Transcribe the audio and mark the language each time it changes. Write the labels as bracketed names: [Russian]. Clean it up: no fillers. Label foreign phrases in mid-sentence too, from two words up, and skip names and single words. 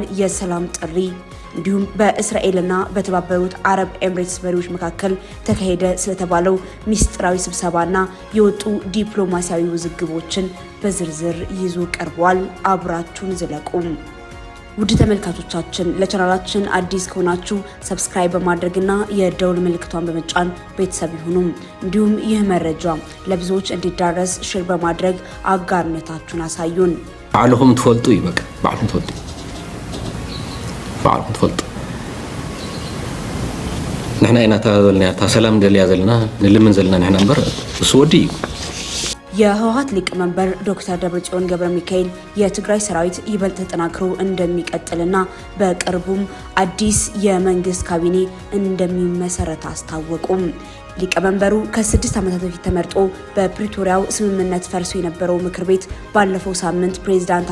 [Amharic] የሰላም ጥሪ፣ እንዲሁም በእስራኤልና በተባበሩት አረብ ኤምሬትስ መሪዎች መካከል ተካሄደ ስለተባለው ሚስጥራዊ ስብሰባና የወጡ ዲፕሎማሲያዊ ውዝግቦችን በዝርዝር ይዞ ቀርቧል። አብራችሁን ዝለቁ። ውድ ተመልካቾቻችን ለቻናላችን አዲስ ከሆናችሁ ሰብስክራይብ በማድረግና የደውል ምልክቷን በመጫን ቤተሰብ ይሁኑ። እንዲሁም ይህ መረጃ ለብዙዎች እንዲዳረስ ሼር በማድረግ አጋርነታችሁን አሳዩን። [Tigrinya] ባዕልኩም ትፈልጡ ይበቃ ባዕልኩም ትፈልጡ ንሕና ኢና ታዘልና ሰላም ደልያ ዘለና ንልምን ዘለና ንሕና እምበር እሱ ወዲ እዩ። [Amharic] የህወሓት ሊቀመንበር ዶክተር ደብረጽዮን ገብረሚካኤል የትግራይ ሰራዊት ይበልጥ ተጠናክሮ እንደሚቀጥልና በቅርቡም አዲስ የመንግስት ካቢኔ እንደሚመሰረት አስታወቁም። ሊቀመንበሩ ከ6 ዓመታት በፊት ተመርጦ በፕሪቶሪያው ስምምነት ፈርሶ የነበረው ምክር ቤት ባለፈው ሳምንት ፕሬዝዳንት